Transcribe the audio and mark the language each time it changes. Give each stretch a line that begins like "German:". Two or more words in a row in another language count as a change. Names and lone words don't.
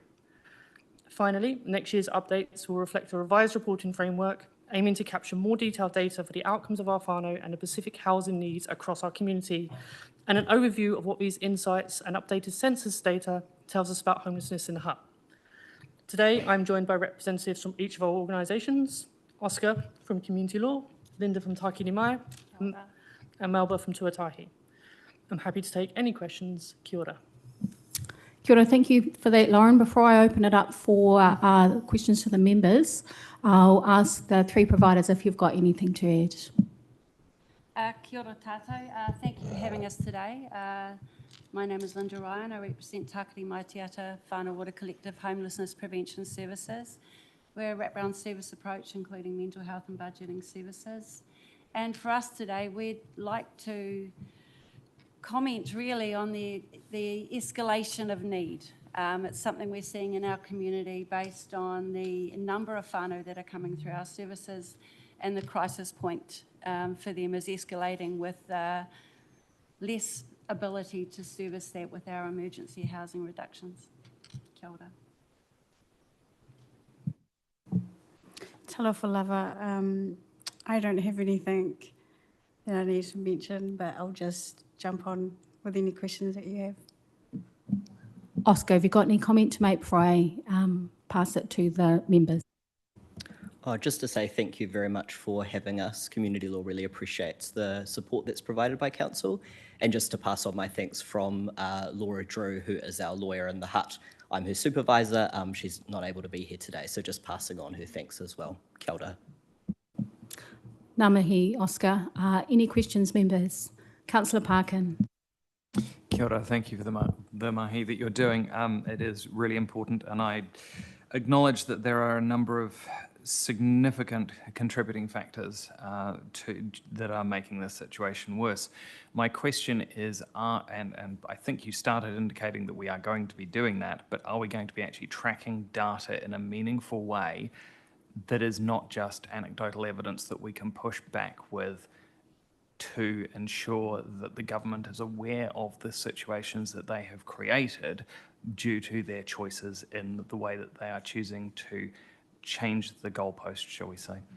English: Finally, next year's updates will reflect a revised reporting framework, aiming to capture more detailed data for the outcomes of our whānau and the specific housing needs across our community, and an overview of what these insights and updated census data tells us about homelessness in the Hutt. Today, I'm joined by representatives from each of our organisations, Oscar from Community Law, Linda from Takiti Mai, and Melba from Tuatahi. I'm happy to take any questions.
Māori: Kia ora. Kia ora,
English: thank you for that, Lauren. Before I open it up for questions to the members, I'll ask the three providers if you've got anything to add.
Māori: Kia ora tātou.
English: Thank you for having us today. My name is Linda Ryan. I represent Takiti Mai Te Ata Whānau Water Collective Homelessness Prevention Services. We're a wraparound service approach, including mental health and budgeting services. And for us today, we'd like to comment really on the escalation of need. It's something we're seeing in our community based on the number of whānau that are coming through our services, and the crisis point for them is escalating with less ability to service that with our emergency housing reductions.
Māori: Kia ora.
Samoan: Talofa lava.
English: I don't have anything that I need to mention, but I'll just jump on with any questions that you have. Oscar, have you got any comment to make before I pass it to the members? Just to say thank you very much for having us. Community Law really appreciates the support that's provided by Council. And just to pass on my thanks from Laura Drew, who is our lawyer in the Hutt. I'm her supervisor. She's not able to be here today, so just passing on her thanks as well.
Māori: Kia ora. Ngā mihi, Oscar.
English: Any questions, members? Councillor Parkin.
Māori: Kia ora,
English: thank you for the mahi that you're doing. It is really important, and I acknowledge that there are a number of significant contributing factors that are making this situation worse. My question is, and I think you started indicating that we are going to be doing that, but are we going to be actually tracking data in a meaningful way that is not just anecdotal evidence that we can push back with to ensure that the government is aware of the situations that they have created due to their choices in the way that they are choosing to change the goalpost, shall we say?